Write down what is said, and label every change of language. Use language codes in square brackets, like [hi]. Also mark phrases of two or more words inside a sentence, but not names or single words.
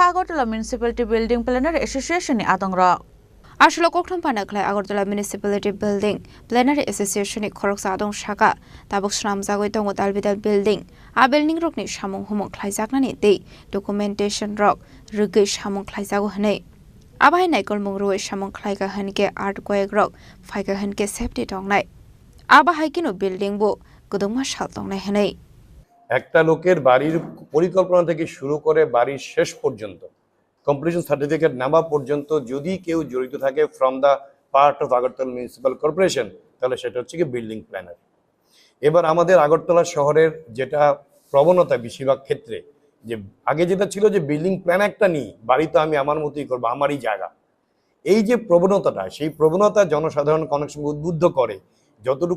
[trp] Agartala Municipality Building Plenary Association ni atongra Ashlo kokthum panda khlai Agartala Municipality Building Plenary Association ni khoroksa adong shaka tabok shram jagoi tongo dalbidal [en] building a building [trp] rok ni samung humong khlaijakna ni dei documentation rok rugi samung khlaijago hne abai naikol mungroi samung khlaiga hanke art koek rok phaiga hanke safety tongnai আবা হাইকিনো বিল্ডিং বো গদমা শালতং নাই হনেই [bn] একটা লোকের বাড়ির পরিকল্পনা থেকে শুরু করে বাড়ির শেষ পর্যন্ত [en] completion certificate [bn] নেওয়া পর্যন্ত যদি কেউ জড়িত থাকে [en] from the part of [bn] আগরতলা মিউনিসিপ্যাল কর্পোরেশন তাহলে সেটা হচ্ছে কি [en] building planner [bn] এবার আমাদের আগরতলা শহরের যেটা প্রবণতা বেশিরভাগ ক্ষেত্রে যে আগে যেটা ছিল যে [en] building plan [bn] একটা নিই বাড়ি তো আমি আমার মতোই করবো আমারই জায়গা এই যে প্রবণতাটা সেই প্রবণতা জনসাধারণকে অনেক সময় উদ্বুদ্ধ করে যতটুকু